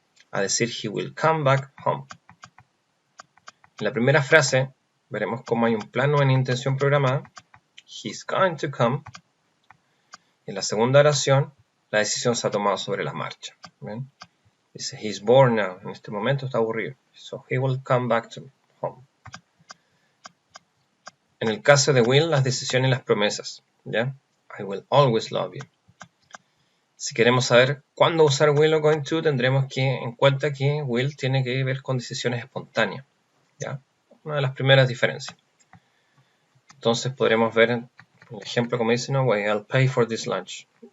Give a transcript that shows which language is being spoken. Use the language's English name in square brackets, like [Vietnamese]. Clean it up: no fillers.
[Spanish] A decir [English] he will come back home. [Spanish] En la primera frase veremos cómo hay un plano en intención programada, [English] he's going to come. [Spanish] En la segunda oración, la decisión se ha tomado sobre la marcha. ¿Ven? Dice [English] he's bored now, [Spanish] en este momento está aburrido. [English] So he will come back to home. [Spanish] En el caso de will, las decisiones y las promesas, ¿ya? [English] I will always love you. [Spanish] Si queremos saber cuándo usar will o going to, tendremos que en cuenta que will tiene que ver con decisiones espontáneas, ¿ya? Una de las primeras diferencias. Entonces podremos ver el ejemplo como dice, [English] no way, I'll pay for this lunch.